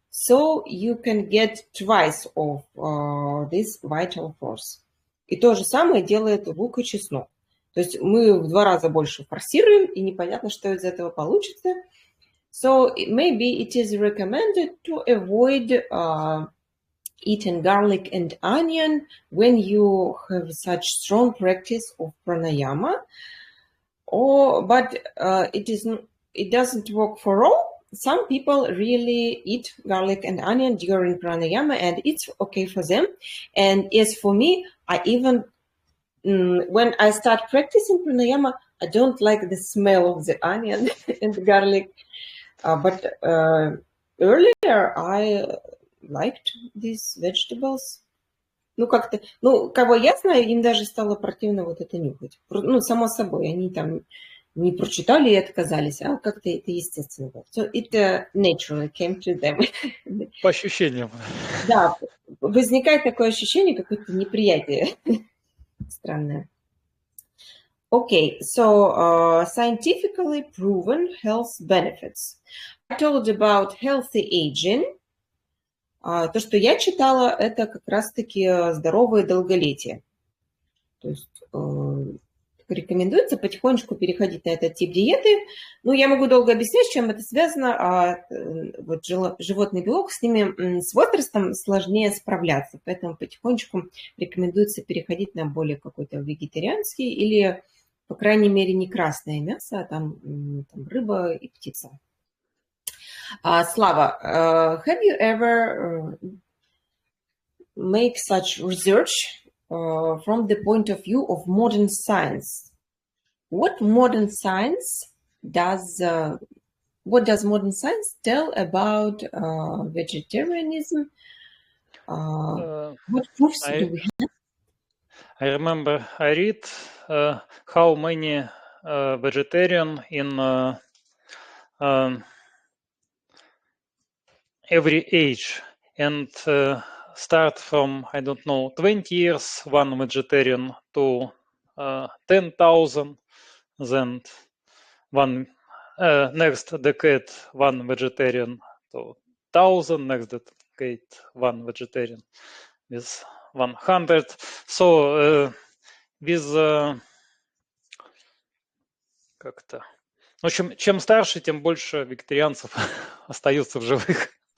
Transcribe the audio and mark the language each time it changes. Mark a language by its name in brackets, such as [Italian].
[English] So you can get twice of this vital force. [Russian] И то же самое делает лук и чеснок. То есть мы в 2 раза больше форсируем, и непонятно, что из этого получится. [English] So maybe it is recommended to avoid eating garlic and onion when you have such strong practice of pranayama. But it doesn't work for all. Some people really eat garlic and onion during pranayama, and it's okay for them. And as for me, I even when I start practicing pranayama, I don't like the smell of the onion and the garlic. But earlier I liked these vegetables. [Russian] Ну, как-то, ну, кого я знаю, им даже стало противно вот это нюхать. Ну, само собой, они там не прочитали и отказались, а как-то это естественно было. [English] So it naturally came to them. [Russian] По ощущениям. Да, возникает такое ощущение, какое-то неприятие. Странное. [English] Okay, so scientifically proven health benefits. I told about healthy aging. [Russian] То, что я читала, это как раз-таки здоровое долголетие. То есть рекомендуется потихонечку переходить на этот тип диеты. Ну, я могу долго объяснять, с чем это связано. Вот животный белок, с ними с возрастом сложнее справляться. Поэтому потихонечку рекомендуется переходить на более какой-то вегетарианский или, по крайней мере, не красное мясо, а там рыба и птица. [English] Slava, have you ever make such research from the point of view of modern science? What modern science does? What does modern science tell about vegetarianism? What proofs do we have? I remember I read how many vegetarian in every age, and start from, I don't know, 20 years, one vegetarian, to 10,000, then one next decade, one vegetarian to 1,000, next decade, one vegetarian with 100. So with [Russian] как-то... В общем, чем старше, тем больше вегетарианцев остаются в живых.